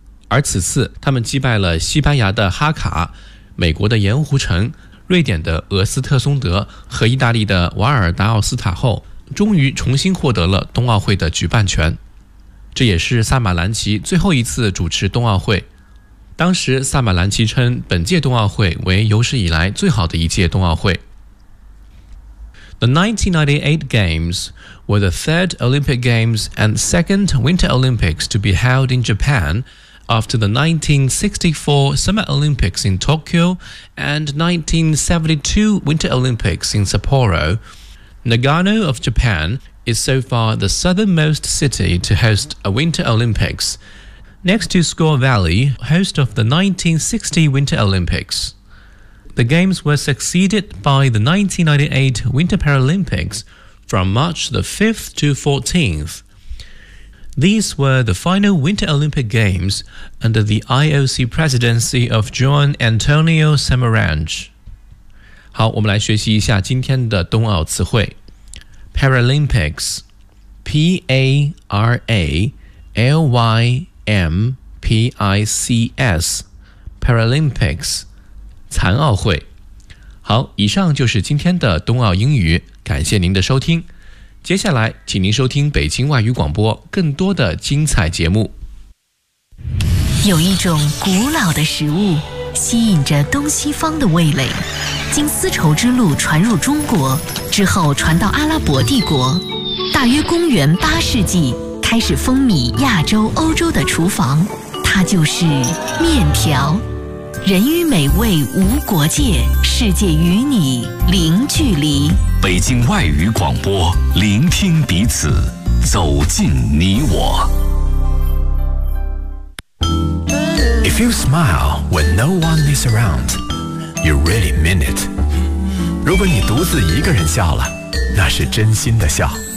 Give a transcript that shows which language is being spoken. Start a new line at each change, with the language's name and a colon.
Chinese: 而此次他们击败了西班牙的哈卡、美国的盐湖城、瑞典的俄斯特松德和意大利的瓦尔达奥斯塔后，终于重新获得了冬奥会的举办权。这也是萨马兰奇最后一次主持冬奥会。当时萨马兰奇称本届冬奥会为有史以来最好的一届冬奥会。
English: The 1998 Games were the third Olympic Games and second Winter Olympics to be held in Japan after the 1964 Summer Olympics in Tokyo and 1972 Winter Olympics in Sapporo. Nagano of Japan is so far the southernmost city to host a Winter Olympics, next to Score Valley, host of the 1960 Winter Olympics. The Games were succeeded by the 1998 Winter Paralympics from March the 5th to 14th. These were the final Winter Olympic Games under the IOC presidency of John Antonio Samaranch.
Chinese: 好，我们来学习一下今天的冬奥词汇。 Paralympics, P-A-R-A-L-Y-M-P-I-C-S, Paralympics, 残奥会。好，以上就是今天的冬奥英语，感谢您的收听。接下来请您收听北京外语广播更多的精彩节目。有一种古老的食物吸引着东西方的味蕾，经丝绸之路传入中国之后传到阿拉伯帝国，大约公元八世纪开始风靡亚洲欧洲的厨房，它就是面条。人与美味无国界，世界与你零距离。北京外语广播，聆听彼此，走进你我。
English: If you smile when no one is around, you really mean it.
Chinese: 如果你独自一个人笑了，那是真心的笑。